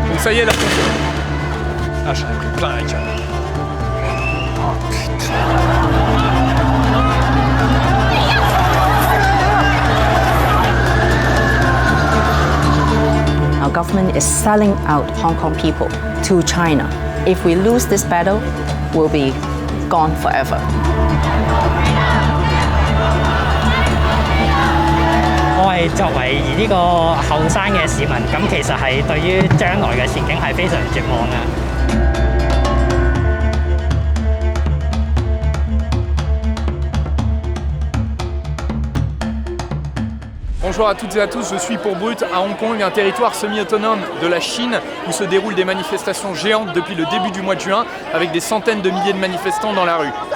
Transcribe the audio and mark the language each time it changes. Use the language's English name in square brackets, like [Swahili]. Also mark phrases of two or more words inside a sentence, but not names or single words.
[French] ça y est là. Ah, j'en ai pris plein la gueule. Oh putain. [English] Our government is selling out Hong Kong people to China. If we lose this battle, we'll be gone forever. [Cantonese] 我係作為呢個後生嘅市民，咁其實係對於將來嘅前景係非常絕望嘅。 [French] Bonjour à toutes et à tous, je suis pour Brut à Hong Kong, un territoire semi-autonome de la Chine où se déroulent des manifestations géantes depuis le début du mois de juin avec des centaines de milliers de manifestants dans la rue.